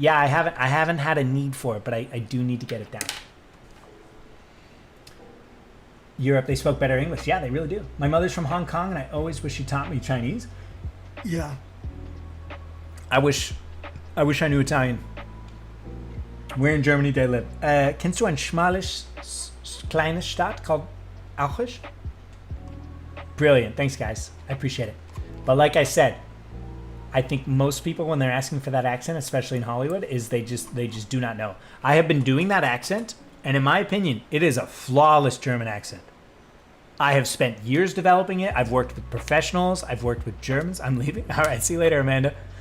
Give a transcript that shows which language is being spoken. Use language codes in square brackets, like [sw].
[en] Yeah, I haven't had a need for it, but I do need to get it down. Europe, they spoke better English. Yeah, they really do. My mother's from Hong Kong and I always wish she taught me Chinese. Yeah. I wish I knew Italian. Where in Germany do they live? [de] Kennst du ein schmales, kleines Stadt called Auchisch? [en] Brilliant. Thanks, guys. I appreciate it. But like I said, I think most people, when they're asking for that accent, especially in Hollywood, is they just do not know. I have been doing that accent, and in my opinion, it is a flawless German accent. I have spent years developing it. I've worked with professionals. I've worked with Germans. I'm leaving. All right. See you later, Amanda.